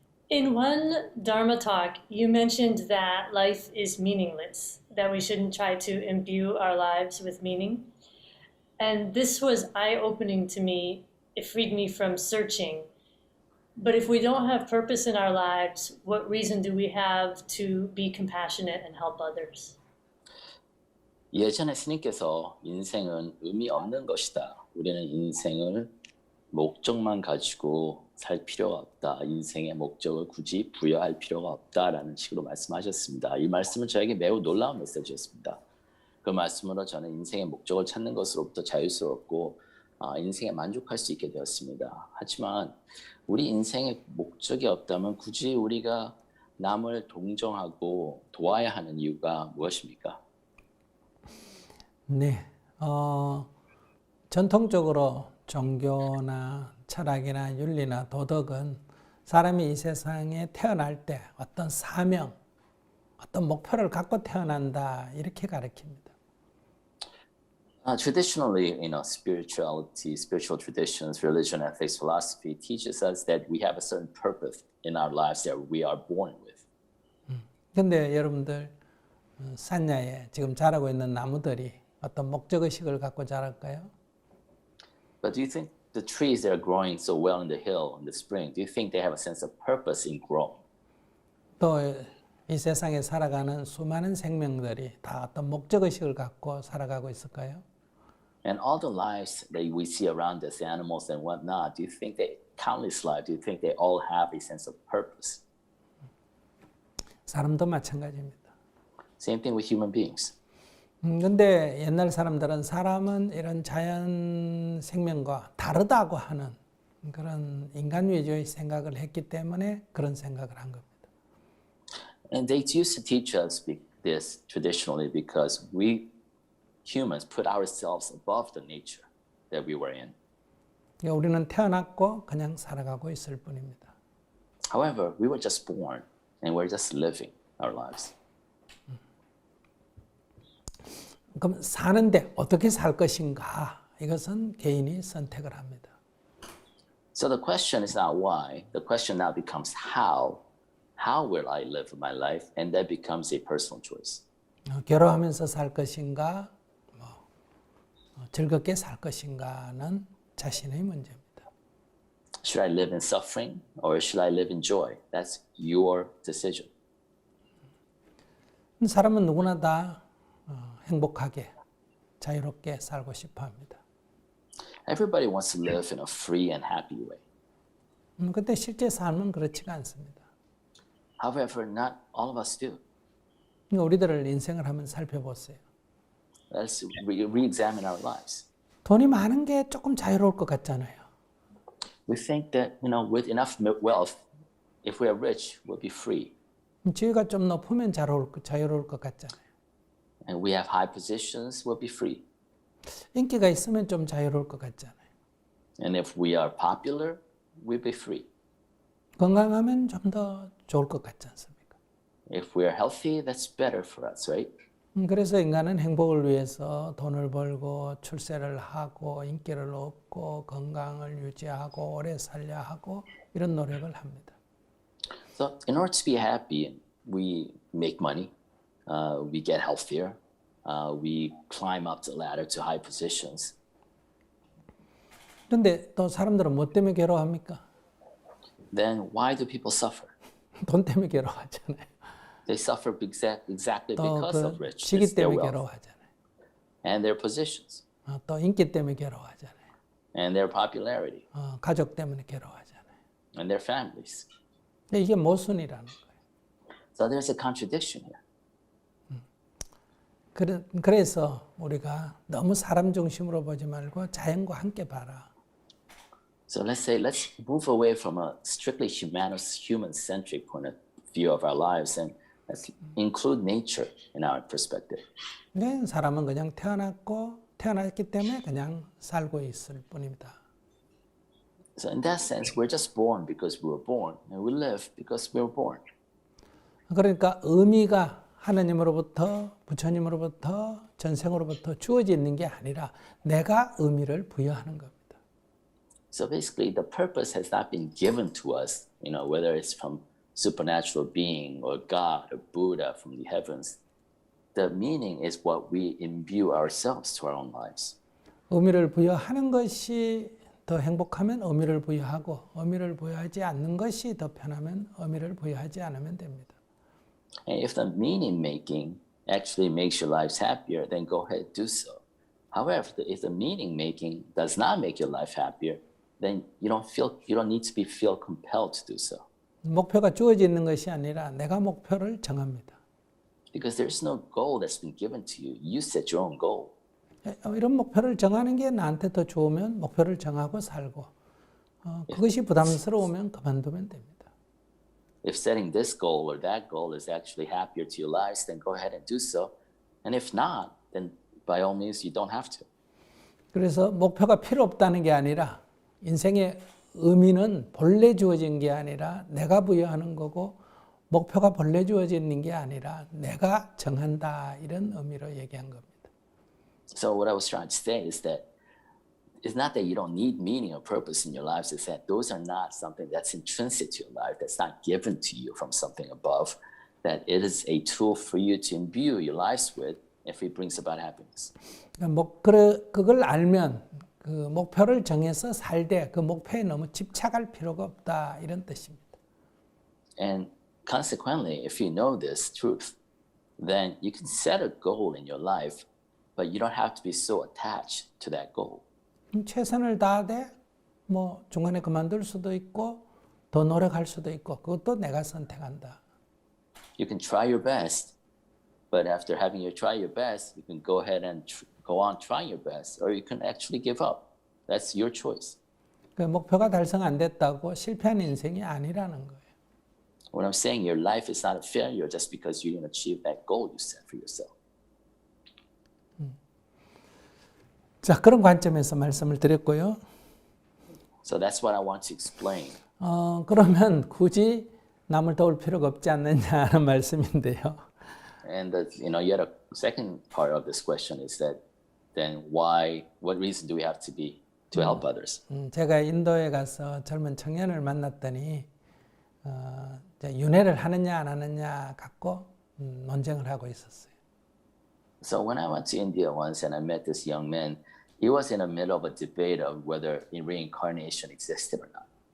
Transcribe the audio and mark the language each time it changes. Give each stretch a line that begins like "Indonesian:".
English: In one Dharma talk, you mentioned that life is meaningless, that we shouldn't try to imbue our lives with meaning. And this was eye-opening to me. It freed me from searching. But if we don't have purpose in our lives, what reason do we have to be compassionate and help others?
Korean: 예전에 스님께서 인생은 의미 없는 것이다. 우리는 인생을 목적만 가지고 살 필요가 없다. 인생의 목적을 굳이 부여할 필요가 없다라는 식으로 말씀하셨습니다. 이 말씀은 저에게 매우 놀라운 메시지였습니다. 그 말씀으로 저는 인생의 목적을 찾는 것으로부터 자유스럽고 인생에 만족할 수 있게 되었습니다. 하지만 우리 인생의 목적이 없다면 굳이 우리가 남을 동정하고 도와야 하는 이유가 무엇입니까? 네, 전통적으로 종교나 철학이나 윤리나 도덕은 사람이 이 세상에 태어날 때 어떤 사명, 어떤 목표를 갖고 태어난다 이렇게 가르칩니다.
English: Traditionally, spirituality, spiritual traditions, religion, ethics, philosophy teaches us that we have a certain purpose in our lives that we are born with.
Korean: 근데 여러분들 산야에 지금 자라고 있는 나무들이 어떤 목적의식을 갖고 자랄까요?
English: But do you think the trees that are growing so well in the hill in the spring, do you think they have a sense of purpose in growing?
Korean: 또 이 세상에 살아가는 수많은 생명들이 다 어떤 목적의식을 갖고 살아가고 있을까요?
English: And all the lives that we see around us, animals and whatnot, do you think that countless lives, do you think they all have a sense of purpose?
Korean: 사람도 마찬가지입니다.
English: Same thing with human beings.
Korean: 근데 옛날 사람들은 사람은 이런 자연 생명과 다르다고 하는 그런 인간 위주의 생각을 했기 때문에 그런 생각을 한 겁니다.
English: And they used to teach us this traditionally because we humans put ourselves above the nature that we were in.
Korean: 우리는 태어났고 그냥 살아가고 있을 뿐입니다.
English: However, we were just born and we're just living our lives.
Korean: 그럼 사는데 어떻게 살 것인가? 이것은 개인이 선택을 합니다.
English: So the question is not why. The question now becomes how. How will I live my life? And that becomes a personal choice.
Korean: 괴로워하면서 살 것인가? 즐겁게 살 것인가는 자신의 문제입니다.
English: Should I live in suffering or should I live in joy? That's your decision.
Korean: 사람은 누구나 다 행복하게, 자유롭게 살고 싶어 합니다.
English: Everybody wants to live in a free and happy way.
Korean: 근데 실제 삶은 그렇지가 않습니다.
English: However, not all of us do.
Korean: 우리들을 인생을 한번 살펴보세요.
English: Let's re-examine our lives.
Korean: 돈이 많은 게 조금 자유로울 것 같잖아요.
English: We think that, with enough wealth, if we are rich, we'll be free.
Korean: 지위가 좀 높으면 자유로울 것 같잖아요.
English: And we have high positions, we'll be free.
Korean: 인기가 있으면 좀 자유로울 것 같잖아요.
English: And if we are popular, we'll be free.
Korean: 건강하면 좀 더 좋을 것 같지 않습니까?
English: If we are healthy, that's better for us, right?
Korean: 그래서 인간은 행복을 위해서 돈을 벌고 출세를 하고 인기를 얻고 건강을 유지하고 오래 살려 하고 이런 노력을 합니다.
English: So in order to be happy, we make money, we get healthier, we climb up the ladder to high positions.
Korean: 그런데 또 사람들은 뭐 때문에 괴로워합니까?
English: Then why do people suffer?
Korean: 돈 때문에 괴로워하잖아요.
English: They suffer exactly
Korean: 또
English: because of 그 riches,
Korean: 직위
English: their
Korean: 때문에
English: wealth,
Korean: 괴로워하잖아요.
English: and their positions,
Korean: 또 인기 때문에 괴로워하잖아요.
English: and their popularity,
Korean: 가족 때문에 괴로워하잖아요.
English: and their families.
Korean: 근데 이게 모순이라는 거예요.
English: So there's a contradiction here.
Korean: 그래서 우리가 너무 사람 중심으로 보지 말고 자연과 함께 봐라.
English: So let's move away from a strictly human-centric point of view of our lives and let's include nature in our perspective.
Korean: 네, 사람은 그냥 태어났기 때문에 그냥 살고 있을 뿐입니다.
English: So in that sense, we're just born because we were born, and we live because we were born.
Korean: 그러니까 의미가 하나님으로부터 부처님으로부터 전생으로부터 주어져 있는 게 아니라 내가 의미를 부여하는 겁니다.
English: So basically, the purpose has not been given to us, whether it's from supernatural being or God or Buddha from the heavens. The meaning is what we imbue ourselves to our own lives.
Korean: 의미를 부여하는 것이 더 행복하면 의미를 부여하고 의미를 부여하지 않는 것이 더 편하면 의미를 부여하지 않으면 됩니다.
English: And if the meaning making actually makes your lives happier, then go ahead and do so. However, if the meaning making does not make your life happier, then you don't need to feel compelled to do so.
Korean: 목표가 주어져 있는 것이 아니라 내가 목표를 정합니다.
English: Because there's no goal that's been given to you. You set your own goal.
Korean: 이런 목표를 정하는 게 나한테 더 좋으면 목표를 정하고 살고 그것이 부담스러우면 그만두면 됩니다.
English: If setting this goal or that goal is actually happier to your lives, then go ahead and do so. And if not, then by all means, you don't have to.
Korean: 그래서 목표가 필요 없다는 게 아니라 인생의 의미는 본래 주어진 게 아니라 내가 부여하는 거고 목표가 본래 주어져 있는 게 아니라 내가 정한다 이런 의미로 얘기한 겁니다.
English: So what I was trying to say is that it's not that you don't need meaning or purpose in your lives. It's that those are not something that's intrinsic to your life, that's not given to you from something above, that it is a tool for you to imbue your lives with if it brings about happiness.
Korean: 그걸 알면 그 목표를 정해서 살되 그 목표에 너무 집착할 필요가 없다 이런 뜻입니다.
English: And consequently, if you know this truth, then you can set a goal in your life, but you don't have to be so attached to that goal.
Korean: 최선을 다하되 뭐 중간에 그만둘 수도 있고 더 노력할 수도 있고 그것도 내가 선택한다.
English: You can try your best, but after having you try your best, you can go ahead and go on trying your best, or you can actually give up. That's your choice.
Korean: 그 목표가 달성 안 됐다고 실패한 인생이 아니라는 거예요.
English: What I'm saying, your life is not a failure just because you didn't achieve that goal you set for yourself.
Korean: 자, 그런 관점에서 말씀을 드렸고요.
English: So that's what I want to explain.
Korean: 그러면 굳이 남을 도울 필요가 없지 않느냐 하는 말씀인데요.
English: And yet a second part of this question is that then what reason do we have to help others?
Korean: 제가 인도에 가서 젊은 청년을 만났더니 윤회를 하느냐 안 하느냐 갖고 논쟁을 하고 있었어요.
English: So when I went to India once and I met this young man, he was in the middle of a debate of whether reincarnation existed or not.